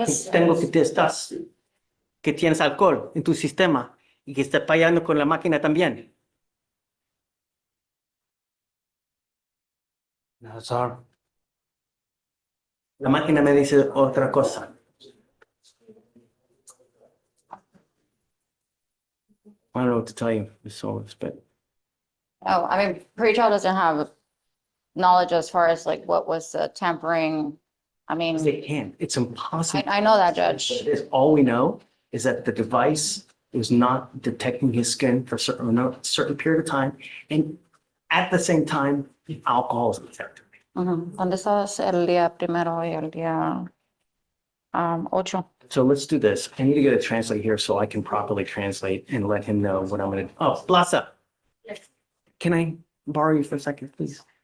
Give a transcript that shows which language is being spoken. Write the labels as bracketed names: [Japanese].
[Spanish] Tengo que te estás, que tienes alcohol en tu sistema y que estás fallando con la máquina también. [English] No, sorry. [Spanish] La máquina me dice otra cosa. [English] I don't know what to tell you, Ms. Solis, but oh, I mean, pretrial doesn't have knowledge as far as like what was the tampering. I mean, they can't. It's impossible. I know that, Judge. All we know is that the device is not detecting his skin for a certain period of time, and at the same time, alcohol is detected. [Spanish] ¿Dónde estás el día primero y el día 8? [English] So let's do this. I need to get a translator here so I can properly translate and let him know what I'm going to. Oh, Blasa. Can I borrow you for a second, please?